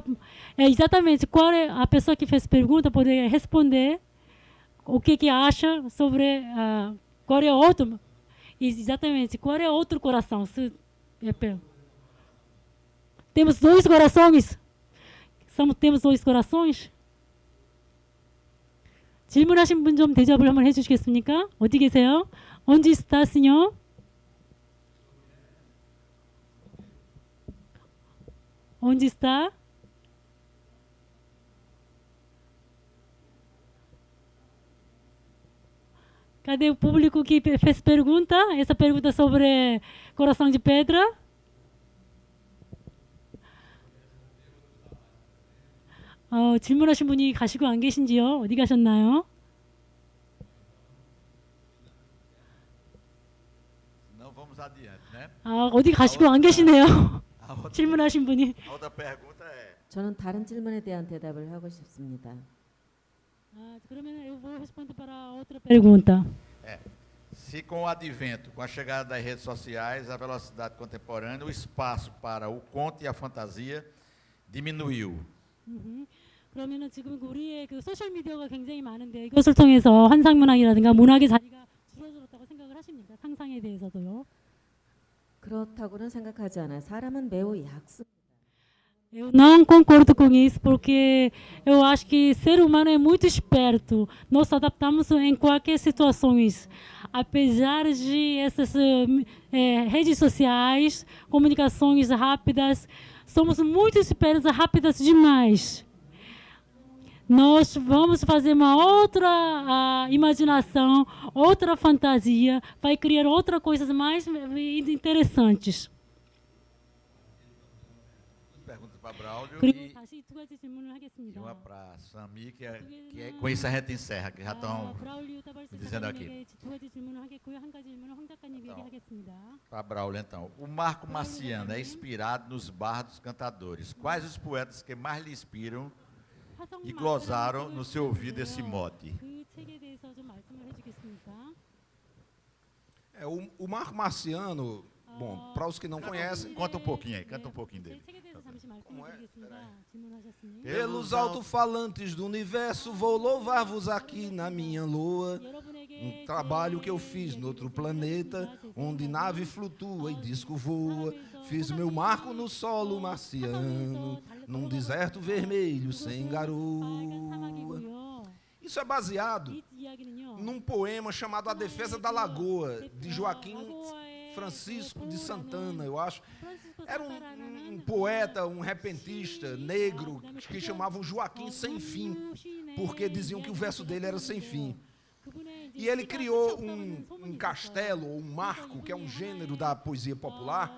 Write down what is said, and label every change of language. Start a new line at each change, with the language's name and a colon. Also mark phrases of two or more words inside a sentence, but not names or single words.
Portuguese: exatamente, qual é a pessoa que fez pergunta poderia responder o que acha sobre qual é outro... Exatamente, qual é outro coração? Temos dois corações? Temos dois corações?
Korean: 질문하신 분 좀 대답을 한번 해주시겠습니까? 어디 계세요?
Portuguese: Onde está, senhor? Onde está? Cadê o público que fez pergunta? Essa pergunta sobre coração de pedra?
Korean: 질문하신 분이 가시고 안 계신지요? 어디 가셨나요?
Portuguese: Não vamos adiante, né?
Korean: 어디 가시고 안 계시네요. 질문하신 분이.
Portuguese: A outra pergunta é...
Korean: 저는 다른 질문에 대한 대답을 하고 싶습니다.
Portuguese: 그러면 eu vou responder para outra pergunta. Se com o advento, com a chegada das redes sociais, a velocidade contemporânea, o espaço para o conto e a fantasia diminuiu.
Korean: 그러면은 지금 우리의 그 소셜 미디어가 굉장히 많은데 이것을 통해서 환상 문학이라든가 문학의 자리가 줄어들었다고 생각을 하십니까? 상상에 대해서도요. 그렇다고는 생각하지 않아요. 사람은 매우 약습니다.
Portuguese: Eu não concordo com isso porque eu acho que ser humano é muito esperto. Nós adaptamos em qualquer situação. Apesar de essas redes sociais, comunicações rápidas, somos muito espertos, rápidas demais. Nós vamos fazer uma outra imaginação, outra fantasia, vai criar outras coisas mais interessantes. Pergunta para Braulio
Korean: 그리고 다시 두 가지 질문을 하겠습니다.
Portuguese: uma para Sami, que é com isso a gente encerra, que já estão dizendo aqui.
Korean: 두 가지 질문을 하겠고요. 한 가지 질문은 황 작가님에게 하겠습니다.
Portuguese: Para Braulio, então. O Marco Marciano é inspirado nos bardos dos cantadores. Quais os poetas que mais lhe inspiram e glosaram no seu ouvido esse mote?
Korean: 그 책에 대해서 좀 말씀을 해주겠습니까?
Portuguese: O Marco Marciano, bom, para os que não conhecem, Conta um pouquinho aí, canta um pouquinho dele.
Korean: 책에 대해서
Portuguese: Como é? Peraí.
Korean: 질문하셨으니.
Portuguese: Pelos alto-falantes do universo, vou louvar-vos aqui na minha lua. Um trabalho que eu fiz no outro planeta, onde nave flutua e disco voa. Fiz meu marco no solo marciano, num deserto vermelho sem garoa. Isso é baseado
Korean: 이 이야기는요.
Portuguese: num poema chamado A Defesa da Lagoa, de Joaquim Francisco de Santana, eu acho. Era um poeta, um repentista negro que chamavam Joaquim Sem Fim, porque diziam que o verso dele era sem fim. E ele criou um castelo, ou um marco, que é um gênero da poesia popular.